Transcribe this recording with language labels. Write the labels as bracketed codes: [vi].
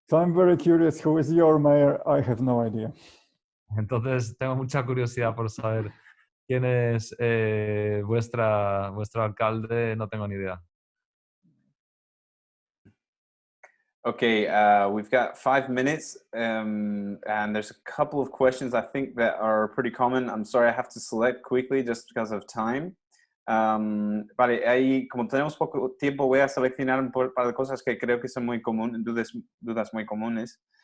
[en] So I'm very curious, who is your mayor? I have no idea. [es] Entonces tengo mucha curiosidad por saber quién es vuestro alcalde. No tengo ni idea. [en] Okay, we've got 5 minutes, and there's a couple of questions I think that are pretty common. I'm sorry, I have to select quickly just because of time. [es] Vale, ahí como tenemos poco tiempo, voy a seleccionar un par de cosas que creo que son muy comunes, dudas muy comunes.